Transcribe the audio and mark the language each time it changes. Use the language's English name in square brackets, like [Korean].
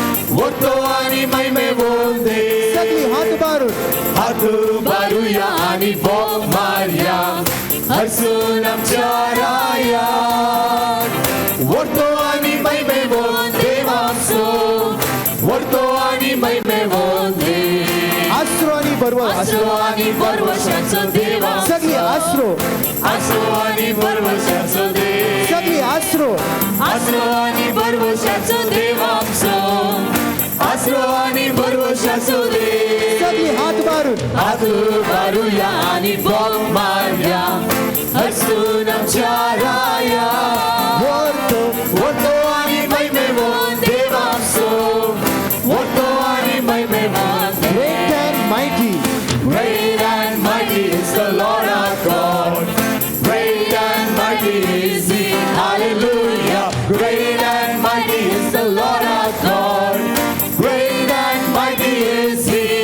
[Goan Konkani] वर्तो आणि महिमेवंत देव. सगळीं हात उबारून. हात उबारूया आणि बोल मारया, हसून आमच्या राया. वर्तो आणि महिमेवंत देव आमचो. वर्तो आणि महिमेवंत देव. आसरो आणि बरवस. आसरो आणि बरवशाचो देव आमचो. सगळीं आसरो. आसरो आणि बरवशाचो देव. सगळीं आसरो. आसरो आणि बरवशाचो देव आमचो. आसरो आणि बरवशाचो देव. सगळीं हात उबारून. हात उबारूया आणि बोल मारया, हसून आमच्या राया. वर्तो आणि महिमेवंत देव आमचो. वर्तो आणि महिमेवंत देव. [English] Great and mighty. Great and mighty is the Lord our God. Great and mighty is He. Hallelujah. Great and mighty is the Lord our God. Great and mighty is He.